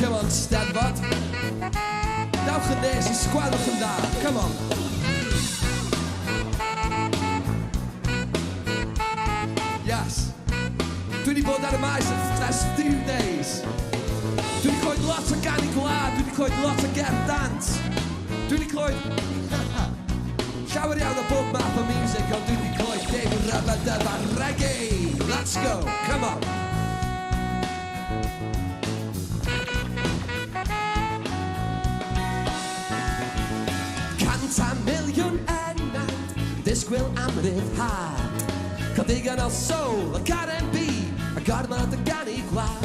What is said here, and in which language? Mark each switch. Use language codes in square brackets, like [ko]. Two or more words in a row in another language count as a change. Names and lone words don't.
[cy] Steddfod. Dewch yn nes I sgwelwch yn dda. [en] Come on. Yes. [cy] Dwi wedi bod ar y maes ers 3 days. Dwi wedi clywed lot o ganu gwlad, dwi wedi clywed lot o gerdd dant. Dwi wedi clywed llawer iawn o bob math o music, ond dwi wedi clywed dim rhyfedd a reggae. [en] Let's go, come on. [cy] Cant a miliwn enad, disgwyl am ryddhad. Cael digon o soul, ac R&B, a gormod o ganu gwlad.